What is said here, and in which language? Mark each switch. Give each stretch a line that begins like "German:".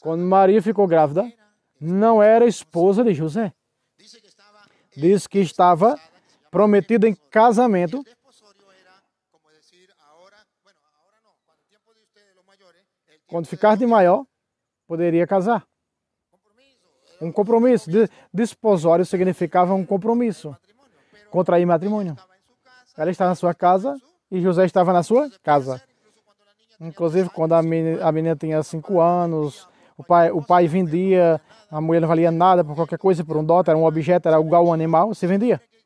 Portuguese: Quando Maria ficou grávida, não era esposa de José.
Spanish: dice que estaba
Portuguese: Diz que estava prometida em casamento.
Spanish: desposorio era como decir ahora, bueno, ahora no, cuando el tiempo de ustedes los mayores, el tiempo
Portuguese: Quando ficar de maior, poderia casar. Um compromisso. Desposório significava um compromisso. Contrair matrimônio. Ela estava na sua casa e José estava na sua casa. Inclusive, quando a menina tinha 5 anos, o pai vendia, a mulher não valia nada por qualquer coisa, por um dote, era um objeto, era igual um animal, se vendia.